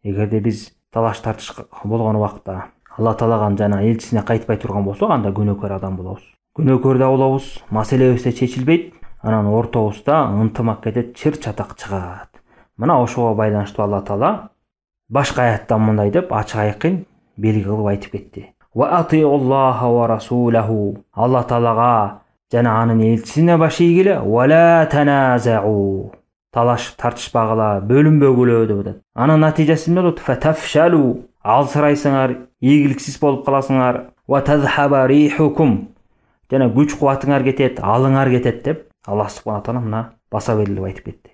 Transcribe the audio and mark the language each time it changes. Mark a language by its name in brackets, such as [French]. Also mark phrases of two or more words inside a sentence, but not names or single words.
[Kyrgyz] Эгерде биз талаш тартыш болгон убакта Алла Таалага жана элчисине кайтпай турган болсок, анда күнөөкөр адам болобуз. Күнөөкөр да болобуз, маселебиз да чечилбейт. Анан ортобузда ынтымак кетет, чыр чатак чыгат. Мына ошого байланыштуу Алла Таала башка аятта мындай деп ачык айкын белги кылып айтып кетти. [Arabic] وأطيعوا الله ورسوله. [Kyrgyz] Алла Таалага жана анын элчисине баш ийгиле. [Arabic] ولا تنازعوا. [Kyrgyz] Талашып тартышпагыла, бөлүнбөгүлө деп атат. Анын натыйжасы эмне болот? [Arabic] فتفشلوا. [Kyrgyz] Алсырайсыңар, ийгиликсиз болуп каласыңар. [Arabic] وتذهب ريحكم. [Kyrgyz] Жана күч кубатыңар кетет, алыңар кетет деп Аллах субхана таала мына баса белгилеп айтып кетти.